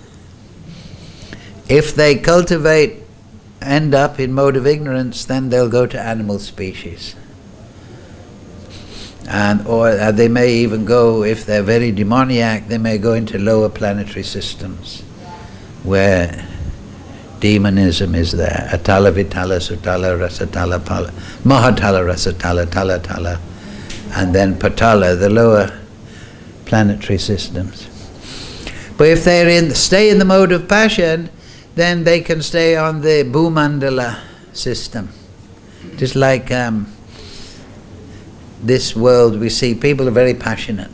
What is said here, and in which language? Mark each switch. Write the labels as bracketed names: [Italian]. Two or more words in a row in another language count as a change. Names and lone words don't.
[English] If they end up in mode of ignorance, then they'll go to animal species. Or they may even go, if they're very demoniac, they may go into lower planetary systems where demonism is there. Atala, Vitala, Sutala, Rasatala, Pala, Mahatala, Rasatala, Tala, Tala, and then Patala, the lower planetary systems. But if they stay in the mode of passion, then they can stay on the Bhumandala system. Just like this world we see, people are very passionate.